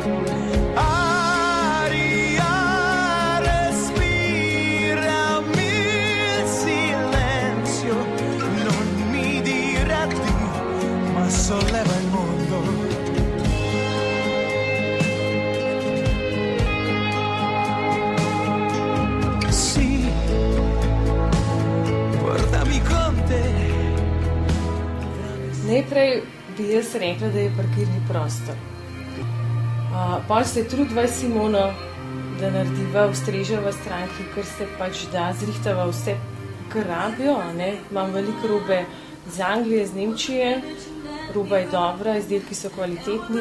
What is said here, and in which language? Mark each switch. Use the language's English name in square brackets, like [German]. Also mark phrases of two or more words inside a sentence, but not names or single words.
[Italian] Aria, respirami il silenzio, non mi dire addio, ma solleva il mondo. Sì, portami con te. [Slovenian] Najprej bi jaz rekla, da je parkirni prostor. Pol se trudva Simona, da narediva, ustrežava stranki, ker se pač da, zrihtava vse, kar rabijo. Imam veliko robe iz Anglije, iz Nemčije, roba je dobra, izdelki so kvalitetni.